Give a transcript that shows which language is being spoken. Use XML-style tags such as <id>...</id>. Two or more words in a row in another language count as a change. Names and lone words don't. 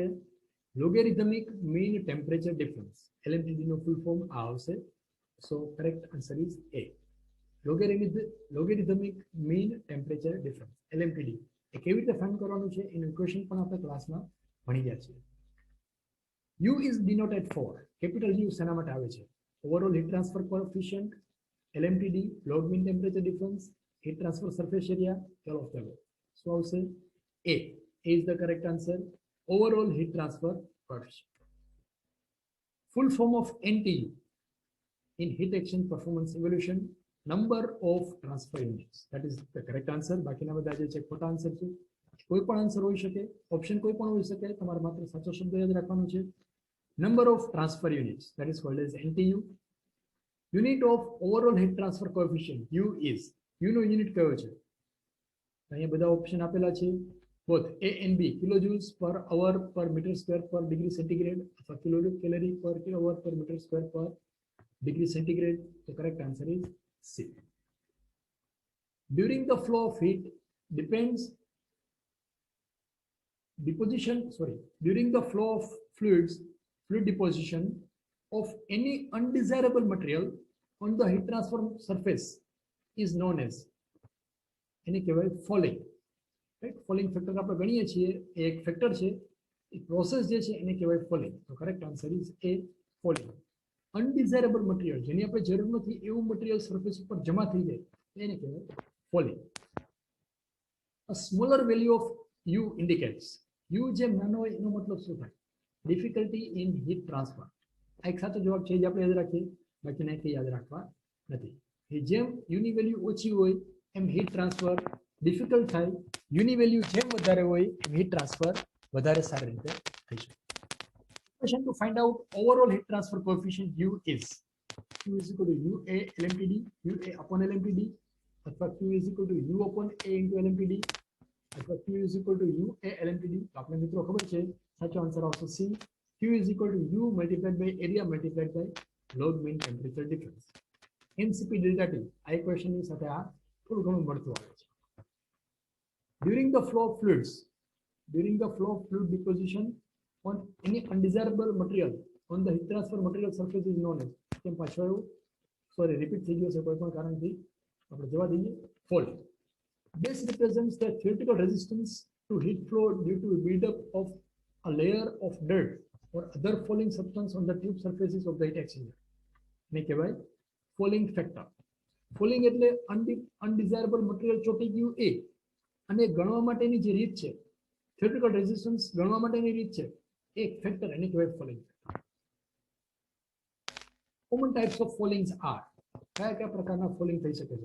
<en>logarithmic mean temperature difference.</en> <gu>LMTD નો</gu> <en>full form</en> <gu>આ આવશે.</gu> <en>So correct answer is A. Logarithmic mean temperature difference, LMTD.</en> <gu>એ કેવી રીતે ફાઇન્ડ કરવાનું છે એનું ઇક્વેશન પણ આપણે ક્લાસમાં ભણી ગયા છીએ.</gu> <en>U is denoted for.</en> <gu>કેપિટલ U શેના માટે આવે છે?</gu> <en>Overall heat transfer coefficient, LMTD, log mean temperature difference, heat transfer surface area, all of the above.</en> <gu>શું આવશે?</gu> <en>A. A is the correct answer. Overall heat transfer coefficient. Full form of NTU in heat exchange performance evaluation, number of transfer units. That is the correct answer.</en> <gu>બાકીના બધા જે છે ખોટા આન્સર છે. કોઈ પણ આન્સર હોઈ શકે, ઓપ્શન કોઈ પણ હોઈ શકે, તમારે માત્ર સાચો શબ્દ યાદ રાખવાનો છે.</gu> <en>Number of transfer units, that is called as NTU. Unit of overall heat transfer coefficient, U is, U</en> <gu>નો યુનિટ કયો છે? અહીંયા બધા ઓપ્શન આપેલા છે.</gu> <en>both A and B, kilojoules per hour per meter square per degree centigrade અથવા kilocalorie per kilowatt per meter square per degree centigrade. The correct answer is C. During the flow of heat depends during the flow of fluid deposition of any undesirable material on the heat transfer surface is known as,</en> <gu>એને કહેવાય ફોલિંગ. રાઈટ,</gu> <en>fouling factor</en> <gu>આપણે ગણીએ છીએ, એ એક ફેક્ટર છે, એ પ્રોસેસ જે છે એને કહેવાય ફોલિંગ.</gu> <en>તો correct answer is A, fouling. undesirable material,</en> <gu>જેની આપણે જરૂર નથી એવું મટીરિયલ સરફેસ ઉપર જમા થઈ જાય એને કહેવાય ફોલિંગ.</gu> <en>A smaller value of U indicates,</en> <gu>U જેમ નાનો હોય એનો મતલબ શું થાય?</gu> <en>Difficulty in heat transfer.</en> <gu>આ એક સાચો જવાબ છે જે આપણે યાદ રાખીએ, બાકીના કંઈ યાદ રાખવા નથી. એ જેમ યુની વેલ્યુ ઓછી હોય એમ</gu> <en>heat transfer difficult</en> <gu>થાય, યુની વેલ્યુ જેમ વધારે હોય એમ</gu> <en>heat transfer</en> <gu>વધારે સારી રીતે થઈ શકે.</gu> <en>Question to find out overall heat transfer coefficient U is, Q is equal to UA LMTD, UA upon LMTD, અથવા Q is equal to U upon A into LMTD, અથવા Q is equal to UA LMTD.</en> <gu>તો આપણે મિત્રો ખબર છે સાચો આન્સર આવશે C.</gu> <en>Q is equal to U multiplied by area multiplied by log mean temperature difference. MCP delta T,</en> <gu>આ ઇક્વેશન ની સાથે આ થોડું ઘણું મળતું આવે છે.</gu> <en>During the flow of fluid deposition on any undesirable material on the heat transfer material surface is known as,</en> <gu>કેમ પાછો આવ્યું? સોરી, રિપીટ થઈ ગયો છે કોઈ પણ કારણથી, આપણે જવા દઈએ. ફોલિંગ.</gu> <en>This represents the theoretical resistance to heat flow due to build-up of a layer of dirt or other falling substance on the tube surfaces of the heat exchanger.</en> <gu>ને કહેવાય</gu> <en>fouling factor.</en> <gu>ફોલિંગ એટલે</gu> <en>undesirable material</en> <gu>ચોંટી ગયું એ, અને ગણવા માટેની જે રીત છે,</gu> <en>theoretical resistance</en> <gu>ગણવા માટેની રીત છે, એક ફેક્ટર એને કહેવાય ફોલિંગ.</gu> <en>Common types of foulings are,</en> <gu>કયા કયા પ્રકારના ફોલિંગ થઈ શકે છે?</gu>